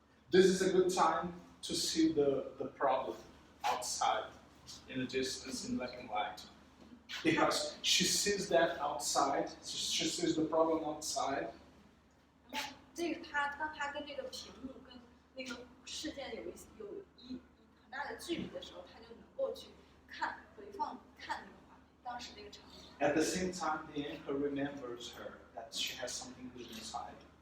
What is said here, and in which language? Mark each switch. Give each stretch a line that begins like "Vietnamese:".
English: This is a good time to see the problem outside in the distance in black and white. Because she sees that outside, she sees the problem outside.
Chinese: 然后这个他当他跟这个屏幕跟那个事件有很大的距离的时候，他就能够去回放看那个画面，当时那个场景。
English: At the same time, the anchor remembers her that she has something good inside.